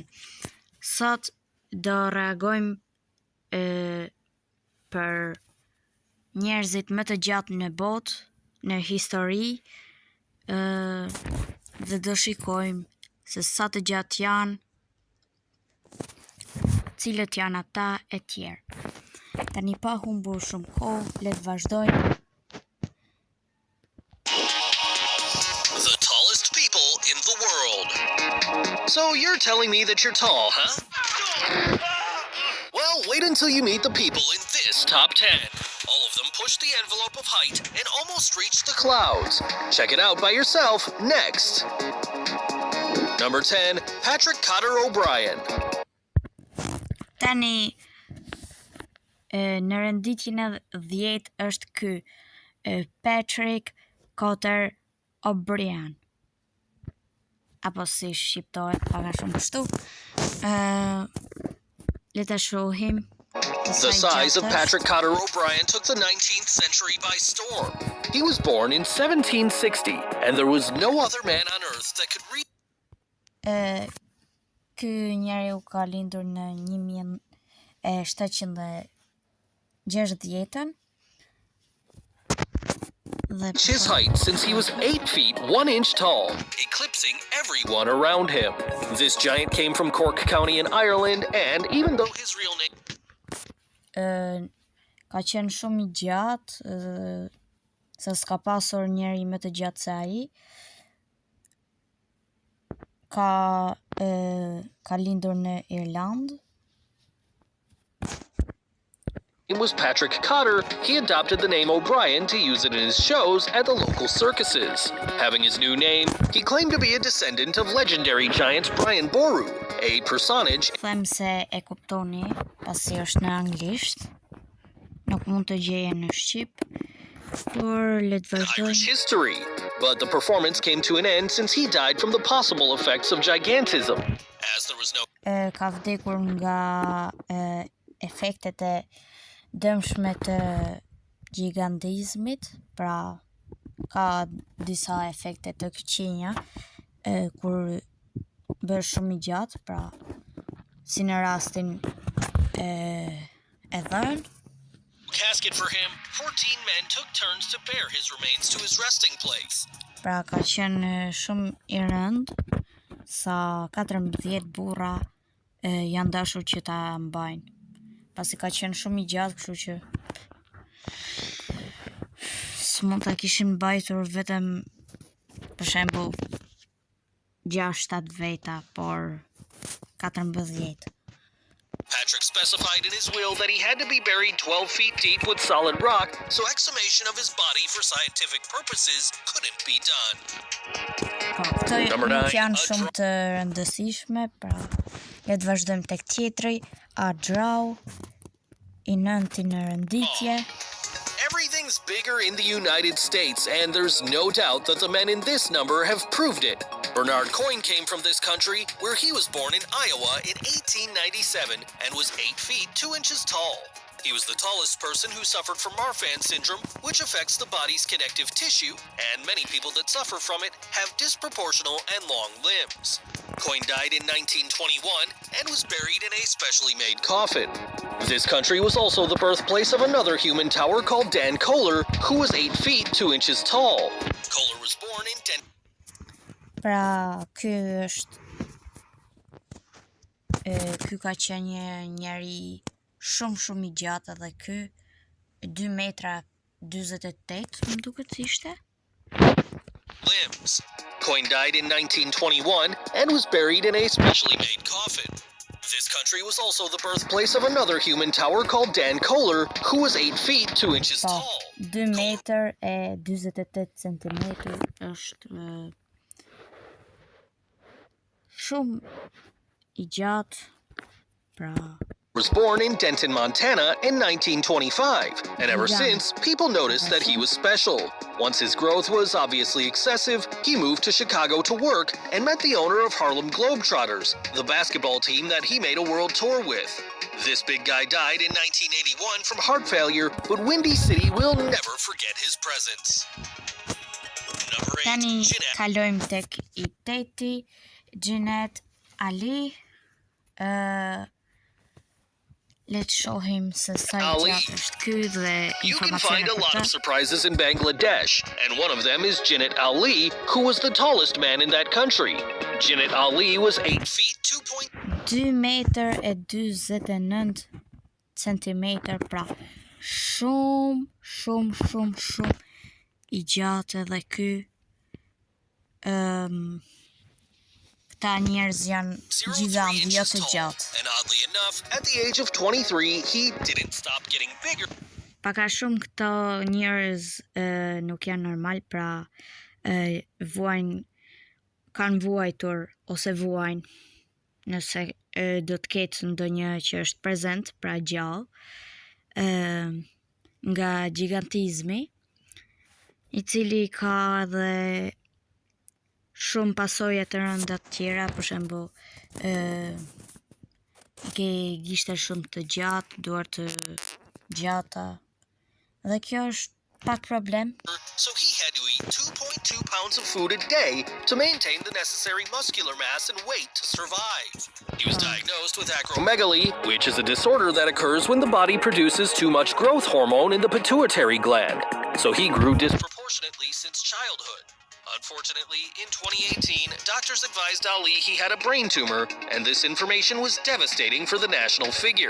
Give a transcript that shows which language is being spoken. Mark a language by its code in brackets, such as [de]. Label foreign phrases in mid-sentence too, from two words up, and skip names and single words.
[sq] Sot do reagojmë për njerëzit më të gjatë në botë, në histori, dhe do shikojmë se sa të gjatë janë, cilët janë ata e tjerë. Tani pa humbur shumë kohë, le të vazhdojmë. [en] The tallest people in the world. So you're telling me that you're tall, huh? Well, wait until you meet the people in this top 10. All of them pushed the envelope of height and almost reached the clouds. Check it out by yourself next. Number 10, Patrick Cotter O'Brien. [sq] Tani, në renditjen e 10 është ky Patrick Cotter O'Brien, apo si shqiptohet pak a shumë kështu. Le ta shohim. [en] The size of Patrick Cotter O'Brien took the 19th century by storm. He was born in 1760, and there was no other man on earth that could read. [sq] Ky njeriu ka lindur në 1760-ën. [en] His height since he was 8 feet 1 inch tall, eclipsing everyone around him. This giant came from Cork County in Ireland, and even though his real name [sq] ka qenë shumë i gjatë, se s'ka pasur njeri më të gjatë se ai. Ka lindur në Irland. [en] It was Patrick Cotter. He adopted the name O'Brien to use it in his shows at the local circuses. Having his new name, he claimed to be a descendant of legendary giant Brian Boru, a personage. [sq] Them se e kuptoni, pasi është në anglisht, nuk mund të gjeje në shqip, por le të vazhdojmë. [en] Irish history, but the performance came to an end since he died from the possible effects of gigantism. As there was no [sq] Ka vdekur nga efektet e dëmshme të gigantizmit, pra ka disa efekte të këqija kur bësh shumë i gjatë, pra si në rastin e dhënë. [en] Casket for him, 14 men took turns to bear his remains to his resting place. [sq] Pra ka qenë shumë i rëndë, sa 14 burra janë dashur që ta mbajnë. Pasi ka qenë shumë i gjatë, kështu që s'mund ta kishin mbajtur vetëm, për shembull, 6-7 veta, por 14. [en] Patrick specified in his will that he had to be buried 12 feet deep with solid rock, so exhumation of his body for scientific purposes couldn't be done. [sq] Këto nuk janë shumë të rëndësishme, pra le të vazhdojmë tek tjetri, Adrau, i 9 në rënditje. [en] Everything's bigger in the United States, and there's no doubt that the men in this number have proved it. Bernard Coyne came from this country, where he was born in Iowa in 1897 and was 8 feet 2 inches tall. He was the tallest person who suffered from Marfan syndrome, which affects the body's connective tissue, and many people that suffer from it have disproportional and long limbs. Coyne died in 1921 and was buried in a specially made coffin. This country was also the birthplace of another human tower called Dan Kohler, who was 8 feet 2 inches tall. Kohler was born in [sq] Pra, ky ka qenë njeri shumë i gjatë, edhe ky 2 metra 48, më duket si ishte. [en] Limbs. Coyne died in 1921 and was buried in a specially made coffin. This country was also the birthplace of another human tower called Dan Kohler, who was 8 feet 2 inches tall. [sq] 2 meter e 48 centimetër është shumë i gjatë, pra [en] was born in Denton, Montana in 1925, and ever since, people noticed that he was special. Once his growth was obviously excessive, he moved to Chicago to work and met the owner of Harlem Globetrotters, the basketball team that he made a world tour with. This big guy died in 1981 from heart failure, but Windy City will never forget his presence. Number 8, [sq] Tani Jeanette. kalojmë tek i teti, Jeanette Ali. Le të shohim se sa i Ali. gjatë është ky dhe [en] You can find [sq] informacione [en] a [sq] për [en] lot [sq] të. [en] of surprises in Bangladesh, and one of them is Jinnat Ali, who was the tallest man in that country. Jinnat Ali was 8 feet [sq] 2 metër e 29 centimetër, pra shumë i gjatë edhe ky. Këta njerëz janë [en] 0.3 [sq] gjigantë, jo [en] inches [sq] të [en] tall. [sq] gjatë. [en] And oddly enough, at the age of 23, he didn't stop getting bigger. [sq] Paka shumë këto njerëz nuk janë normal, pra kanë vuajtur ose vuajnë nëse do të ketë ndonjë që është prezent, pra gjallë, nga gjigantizmi, i cili ka edhe shumë pasoja të rënda të tjera, për shembull ke gishte shumë të gjatë, duar të gjata. Dhe kjo është pak problem. [en] So he had to eat 2.2 pounds of food a day to maintain the necessary muscular mass and weight to survive. He was diagnosed with acromegaly, which is a disorder that occurs when the body produces too much growth hormone in the pituitary gland. So he grew disproportionately since childhood. Unfortunately, in 2018, doctors advised Ali he had a brain tumor, and this information was devastating for the national figure.